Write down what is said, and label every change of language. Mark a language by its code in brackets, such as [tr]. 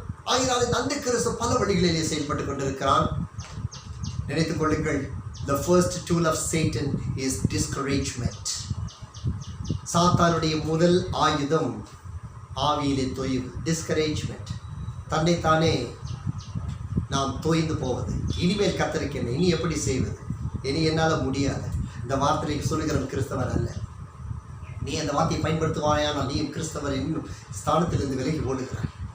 [ta] ஆகினாலே அந்த கிறிஸ்து பல வழிகளிலே செயல்பட்டு கொண்டிருக்கிறான். நினைத்துக் கொள்ளுங்கள், [en] the first tool of Satan is discouragement. [ta] சாத்தானுடைய முதல் ஆயுதம் ஆவியிலே தொய்வு, discouragement. தன்னைத்தானே நாம் தோய்ந்து போவது. இனிமேல் கர்த்தருக்கு என்ன, இனி எப்படி செய்வது, இனி என்னால் முடியாது. இந்த வார்த்தையை சொல்லுகிறவன் கிறிஸ்தவர் அல்ல. நீ அந்த வார்த்தையை பயன்படுத்துவாயானால் நீ கிறிஸ்தவர் என்னும் ஸ்தானத்திலிருந்து விலகி ஓடுகிறாய்.